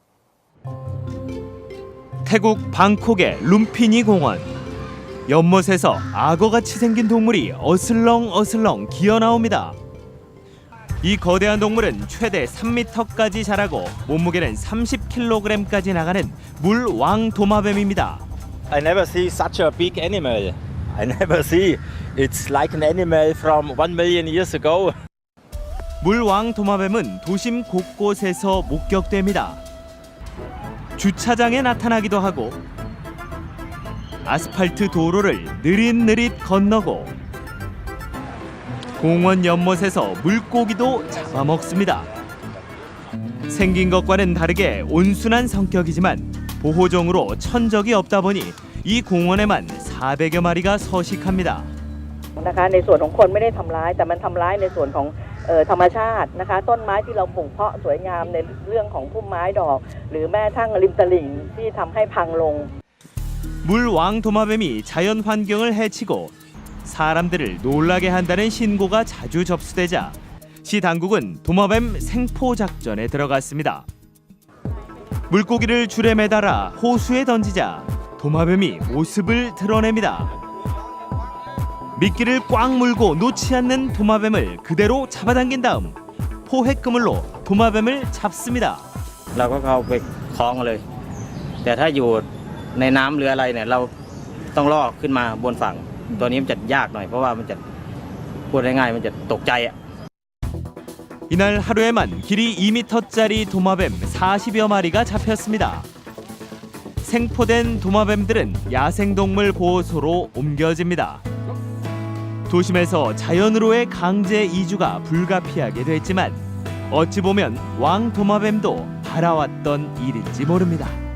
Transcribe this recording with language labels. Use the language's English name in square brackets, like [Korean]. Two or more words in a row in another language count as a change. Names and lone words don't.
[Korean] 태국 방콕의 룸피니 공원. 연못에서 악어같이 생긴 동물이 어슬렁어슬렁 기어나옵니다. 이 거대한 동물은 최대 3m까지 자라고 몸무게는 30kg까지 나가는 물왕 도마뱀입니다. [English] I never see such a big animal. I never see. It's like an animal from 1 million years ago. [Korean] 물왕 도마뱀은 도심 곳곳에서 목격됩니다. 주차장에 나타나기도 하고 아스팔트 도로를 느릿느릿 건너고 공원 연못에서 물고기도 잡아먹습니다. 생긴 것과는 다르게 온순한 성격이지만 보호종으로 천적이 없다 보니 이 공원에만 400여 마리가 서식합니다. [Thai] ในส่วนของคนไม่ได้ทำร้ายแต่มันทำร้ายในส่วนของธรรมชาตินะคะต้นไม้ที่เราปลูกเพาะสวยงามในเรื่องของพุ่มไม้ดอกหรือแม้ทั้งริมตลิ่งที่ทำให้พังลง [Korean] 물왕 도마뱀이 자연 환경을 해치고 사람들을 놀라게 한다는 신고가 자주 접수되자 시 당국은 도마뱀 생포 작전에 들어갔습니다. 물고기를 줄에 매달아 호수에 던지자 도마뱀이 모습을 드러냅니다. 미끼를 꽉 물고 놓지 않는 도마뱀을 그대로 잡아당긴 다음 포획 그물로 도마뱀을 잡습니다. [Thai] เราก็เข้าไปคล้องเลยแต่ถ้าอยู่ในน้ำหรืออะไรเนี่ยเราต้องล่อขึ้นมาบนฝั่งตัวนี้มันจะยากหน่อยเพราะว่ามันจะพูดง่ายๆมันจะตกใจอ่ะ [Korean] 이날 하루에만 길이 2m짜리 도마뱀 40여 마리가 잡혔습니다. 생포된 도마뱀들은 야생동물 보호소로 옮겨집니다. 도심에서 자연으로의 강제 이주가 불가피하게 됐지만 어찌 보면 왕 도마뱀도 바라왔던 일인지 모릅니다.